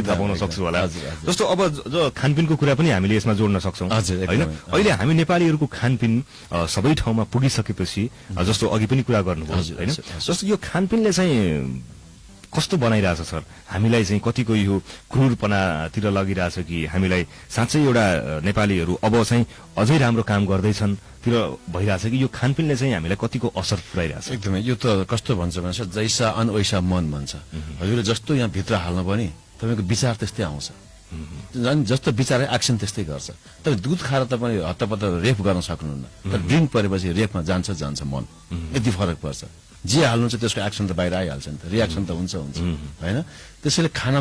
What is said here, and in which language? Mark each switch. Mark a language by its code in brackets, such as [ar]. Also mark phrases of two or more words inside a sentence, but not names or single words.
[ne] थाहा पाउन सक्छु होला जस्तो अब जो खानपिनको कुरा पनि हामीले यसमा जोड्न सक्छौँ होइन अहिले हामी नेपालीहरूको खानपिन सबै ठाउँमा पुगिसकेपछि जस्तो अघि पनि कुरा गर्नुभयो होइन जस्तो यो खानपिनले चाहिँ कस्तो बनाइरहेछ सर हामीलाई चाहिँ कतिको यो क्रूरपनातिर लगिरहेछ कि हामीलाई साँच्चै एउटा नेपालीहरू अब चाहिँ अझै राम्रो काम गर्दैछन् तिर भइरहेछ कि यो खानपिनले चाहिँ हामीलाई कतिको असर पुर्याइरहेछ एकदमै यो त कस्तो भन्छ भने [hi] जैसा अन वैसा मन [ne] भन्छ हजुरले जस्तो यहाँ भित्र हाल्नु पनि तपाईँको विचार त्यस्तै आउँछ जस्तो विचार एक्सन त्यस्तै गर्छ तर दुध खाएर तपाईँ हत्तपत्त रेप गर्न सक्नुहुन्न तर ड्रिङ्क परेपछि रेपमा जान्छ मन यति फरक पर्छ जे हाल्नुहुन्छ त्यसको एक्सन त बाहिर आइहाल्छ नि त रियाक्सन त हुन्छ होइन त्यसैले खानामा